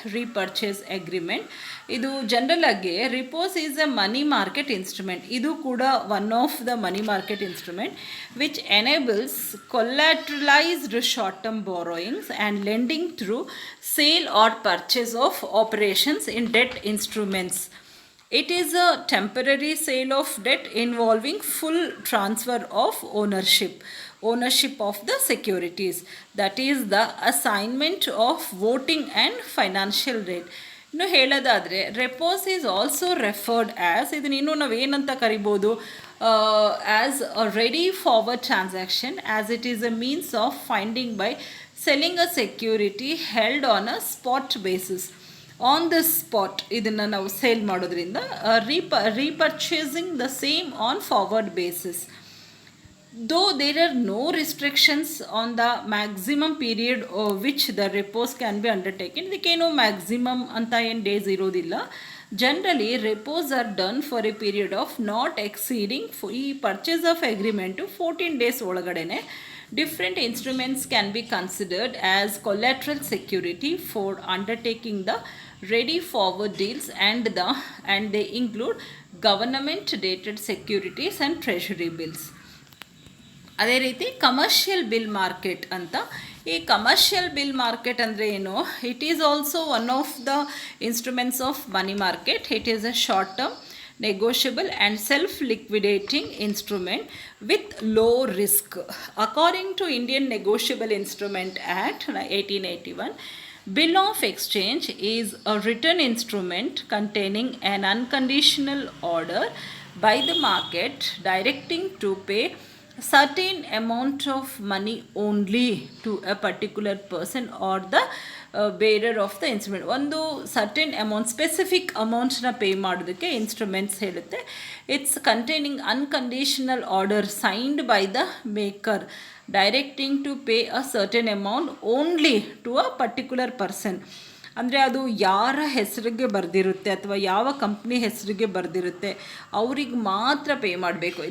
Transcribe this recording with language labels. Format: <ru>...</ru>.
<en>repurchase agreement</en> <kn>ಇದು general ಆಗಿ,</kn> <en>Repos is a money market instrument.</en> <kn>ಇದು ಕೂಡ</kn> <en>One of the money market instrument which enables collateralised short term borrowings and lending through sale or purchase of operations in debt instruments. It is a temporary sale of debt involving full transfer of ownership of the securities. That is the assignment of voting and financial rate.</en> <kn>ಇನ್ನು ಹೇಳೋದಾದರೆ</kn> <en>repos is also referred as,</en> <kn>ಇದನ್ನ ಇನ್ನೂ ನಾವು ಏನಂತ ಕರಿಬೋದು,</kn> <en>As a ready forward transaction, as it is a means of finding by selling a security held on a spot basis. On the spot</en> <kn>ಇದನ್ನು ನಾವು sale ಮಾಡೋದ್ರಿಂದ</kn> <en>Repurchasing the same on forward basis. Though there are no restrictions on the maximum period which the repos can be undertaken.</en> <kn>ಇದಕ್ಕೇನು maximum ಅಂತ ಏನು days ಇರೋದಿಲ್ಲ.</kn> <en>generally repos are done for a period of not exceeding, ಈ purchase of agreement 14 days</en> <kn>ಒಳಗಡೆನೆ.</kn> <en>Different instruments can be considered as collateral security for undertaking the ready forward deals and they include government dated securities and treasury bills.</en> <kn>ಅದೇ ರೀತಿ commercial bill market ಅಂತ. ಈ commercial bill market ಅಂದರೆ ಏನು,</kn> <en>It is also one of the instruments of money market. It is a short term, negotiable and self-liquidating instrument with low risk. According to Indian Negotiable Instrument Act 1881, bill of exchange is a written instrument containing an unconditional order by the market directing to pay certain amount of money only to a particular person or the bearer of the instrument.</en> <kn>ಒಂದು certain amount, specific ಅಮೌಂಟ್ಸ್ನ pay ಮಾಡೋದಕ್ಕೆ instruments ಹೇಳುತ್ತೆ.</kn> <en>It's containing unconditional order signed by the maker directing to pay a certain amount only to a particular person.</en> <kn>ಅಂದರೆ ಅದು ಯಾರ ಹೆಸರಿಗೆ ಬರೆದಿರುತ್ತೆ ಅಥವಾ ಯಾವ company ಹೆಸರಿಗೆ ಬರೆದಿರುತ್ತೆ ಅವ್ರಿಗೆ ಮಾತ್ರ ಪೇ ಮಾಡಬೇಕು.</kn>